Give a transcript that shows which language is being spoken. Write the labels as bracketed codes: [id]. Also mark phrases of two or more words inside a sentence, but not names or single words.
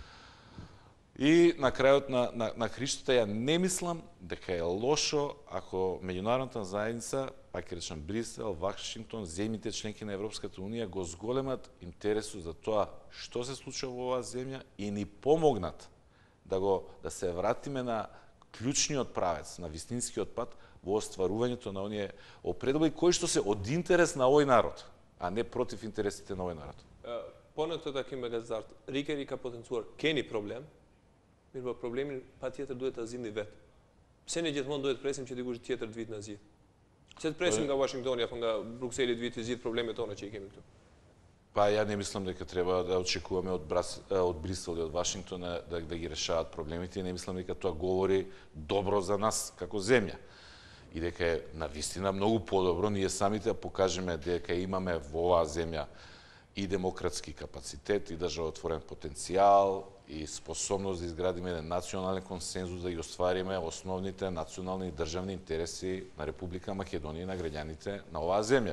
[mk] И на крајот на Хриштата ја не мислам дека е лошо ако меѓународната заедница, пак ќе речам Брисел, Вашингтон, земјите членки на Европската унија го зголемат интересот за тоа што се случува во оваа земја и ни помогнат да се вратиме на клучниот правец, на вистинскиот пат во остварувањето на оние определи кои што се од интерес на овој народ, а не против интересите на овој народ. [sq] Po në këtë takim me gazetarët, Rikeri ka potencuar, keni problem, mirë po problemin pa tjetër duhet të zgjidhni vetë. Pse ne gjithmonë duhet presim që dikush tjetër të vitë në zgjidh? Pse të presim nga Washingtoni apo nga Brukseli të vitë të zgjidh problemet tona që i kemi këtu? [mk] Па ја не мислам дека треба да очекуваме од Брисел и од Вашингтон да ги решаваат проблемите. Не мислам дека тоа говори добро за нас како земја. И дека е навистина многу подобро ние самите да покажеме дека имаме во оваа земја и демократски капацитет, и државотворен потенцијал, и способност да изградиме еден национален консензус, да ги оствариме основните национални и државни интереси на Република Македонија и на граѓаните на оваа земја.